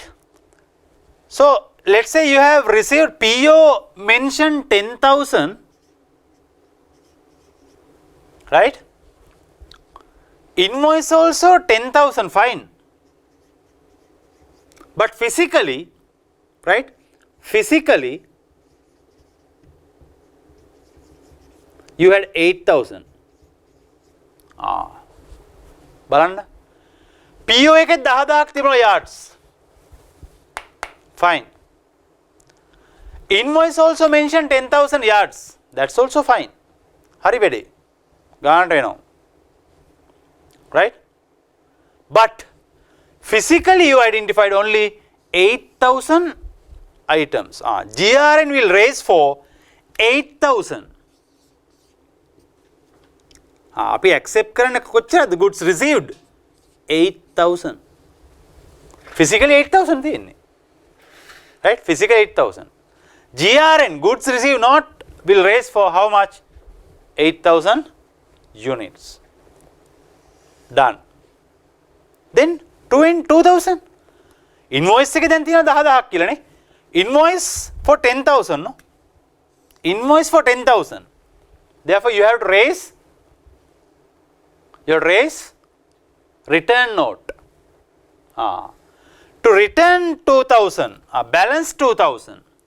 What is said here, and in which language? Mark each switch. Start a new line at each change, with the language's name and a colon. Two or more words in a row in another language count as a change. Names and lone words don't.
English: So let's say you have received PO mentioned 10,000, right? Invoice also 10,000, fine. But physically, right? Physically, you had 8,000.
Sinhala: බලන්න. PO එකේ 10,000ක් තිබුණා yards.
English: Fine. Invoice also mentioned 10,000 yards. That's also fine.
Sinhala: හරි වැඩේ. ගානට එනවා.
English: Right? But physically you identified only 8,000 items. GRN will raise for 8,000.
Sinhala: අපි accept කරන්න කොච්චරද
English: goods received?
Sinhala: 8,000. Physically 8,000 තියෙන්නේ.
English: Right? Physically 8,000. GRN, goods received not, will raise for how much? 8,000 units. Done.
Sinhala: Then 2,000. Invoice එකේ දැන් තියෙනවා 10,000ක් කියලානේ.
English: Invoice for 10,000, no? Invoice for 10,000. Therefore you have to raise return note. To return 2,000, balance 2,000.